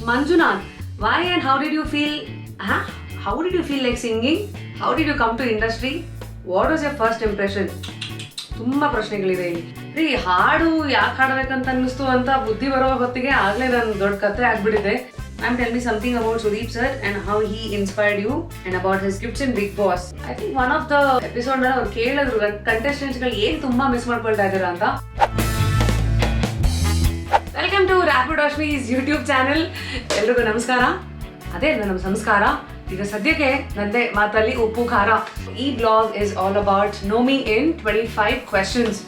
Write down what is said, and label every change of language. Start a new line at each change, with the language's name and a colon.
English: Manjunath, why and how did you feel? How did you feel like singing? How did you come to industry? What was your first impression?
Kannada: ತುಂಬಾ ಪ್ರಶ್ನೆಗಳಿದೆ ಇಲ್ಲಿ. ರೀ ಹಾಡು ಯಾಕೆ ಹಾಡಬೇಕಂತ ಅನ್ನಿಸ್ತು ಅಂತ ಬುದ್ಧಿ ಬರೋ ಹೊತ್ತಿಗೆ ಆಗ್ಲೇ ನನ್ನ ದೊಡ್ಡ ಕತೆ ಆಗ್ಬಿಟ್ಟಿದೆ.
English: I'm telling me something about Sudeep sir and how he inspired you and about his gifts in Big Boss. I think one of the episode
Kannada: ನಲ್ಲಿ ಅವ್ರು ಕೇಳಿದ್ರು contestants ಗಳು ಏನ್ ತುಂಬಾ ಮಿಸ್ ಮಾಡ್ಕೊಳ್ತಾ ಇದ್ದೀರಾ ಅಂತ.
English: Welcome to rapid ಅಶ್ಮೀಸ್ YouTube channel.
Kannada: ಎಲ್ರಿಗೂ ನಮಸ್ಕಾರ. ಅದೇ ನಮ್ಮ ಸಂಸ್ಕಾರ. ಈಗ ಸದ್ಯಕ್ಕೆ ನಂದೇ ಮಾತಲ್ಲಿ ಉಪ್ಪು ಖಾರ.
English: ಈ blog is all about know me in 25 questions.